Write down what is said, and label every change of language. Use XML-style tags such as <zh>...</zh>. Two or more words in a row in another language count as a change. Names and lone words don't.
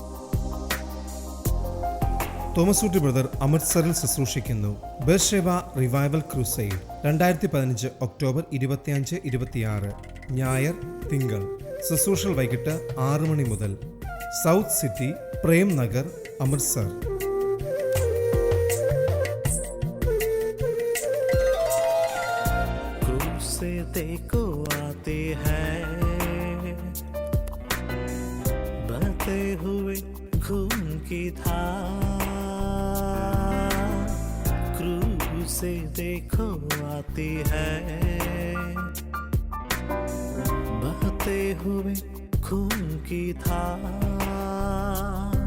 <ml>തോമസ് ഊട്ടി ബ്രദർ അമൃത്സറിൽ ശുശ്രൂഷിക്കുന്നു. ബേർഷേബ റിവൈവൽ ക്രൂസൈഡ് 2015 ഒക്ടോബർ 25, 26. ഞായർ, തിങ്കൾ. ശുശ്രൂഷകൾ വൈകിട്ട് 6 മണി മുതൽ. സൗത്ത് സിറ്റി, പ്രേം നഗർ, അമൃത്സർ.</ml> <hi>देखो आते हैं बहते हुए खून की धार, क्रूज से देखो आती है बहते हुए खून की धार।</hi>